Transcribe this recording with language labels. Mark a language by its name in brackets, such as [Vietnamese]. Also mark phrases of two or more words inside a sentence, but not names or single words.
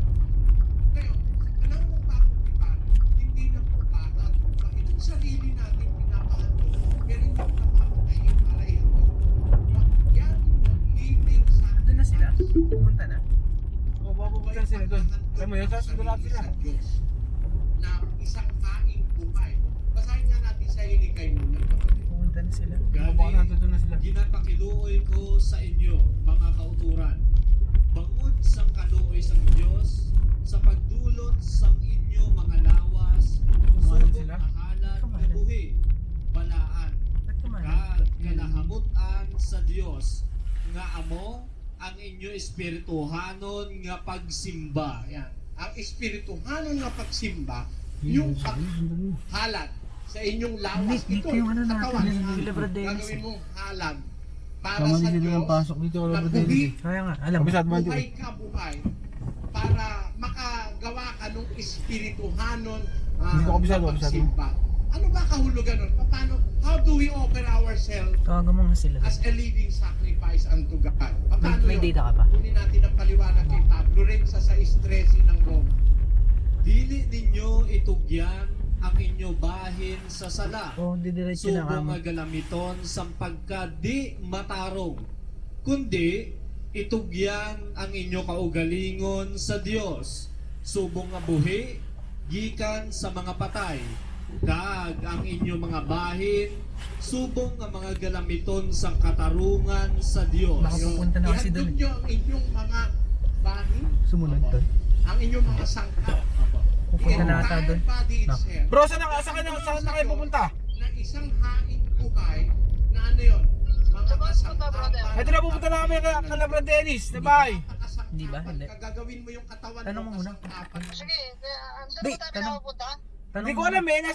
[Filipino] Ngayon, alam mo ba kung paano, hindi na po para itong sarili natin pinapahandog, pero hindi na papatayin para ihandog. Yan po, living sacrifice. Doon na sila? Pumunta na? O, mapupunta sila doon. Alam mo yun, sasunod natin sila. Sa Diyos na isang haing buhay. Basahin nga natin sa Hiligay muna, kapatid. Pumunta na sila. Baka nandun na sila. [Hiligaynon] Ginapakiluoy ko sa inyo, mga kauturan, bangod sang kaluoy sang Diyos, sa pagdulot sang inyo mga lawas, [Filipino] Kumain subok sila? ahalan Kumain. [Hiligaynon] na buhi, balaan, [Filipino] Ba't kumain? [Hiligaynon] kag kalahamutan sa Diyos, nga amo ang inyo espirituhanon nga pagsimba. [Filipino] Ayan. [Hiligaynon] Ang espirituhanon nga pagsimba, [Filipino] yung paghalad sa inyong lawas. Nick, Ito, yung ano natin, katawan. yung Sila Brad Dennis Gagawin eh. mong halad para Tama sa din dito Diyos. ng pasok dito. Wala na ba [Hiligaynon] buhi, [Filipino] din? Kaya nga, alam mo. Kabisat man dito. buhay ka buhay para makagawa ka ng espirituhanon Hindi ko kabisado, na pagsimba. Ano ba kahulugan nun? Paano, [English] how do we offer ourselves [Filipino] Tawagan mo nga sila. [English] as a living sacrifice unto God? [Filipino] Paano May yun? data ka pa? Kunin natin ang paliwanag kay Pablo rin sa 6:13 ng Roma. [Hiligaynon] Dili ninyo itugyan ang inyo bahin sa sala. [Filipino] Oo, didiretso na [Hiligaynon] Subong kamo. nga galamiton sa pagka di matarong, kundi itugyan ang inyo kaugalingon sa Dios. Subong nga buhi gikan sa mga patay, kag ang inyo mga bahin subong nga mga galamiton sa katarungan sa Dios. [Filipino] Baka pupunta na kasi Ihandog doon. nyo ang inyong mga bahin, Sumunod doon. ang inyong mga sangkap. Pupunta na ata doon. [English] Body itself. [Filipino] Bro, saan na kayo pupunta? Na isang haing buhay na ano yun? Mga kasangkapan. Ito na pupunta na kami kay Labran Dennis. Na bahay. Hindi ba? Hindi. Gagawin mo yung katawan Tanong mo muna. kasangkapan. Sige, saan Di, ba tayo tanong. nakapunta? Hindi ko alam eh.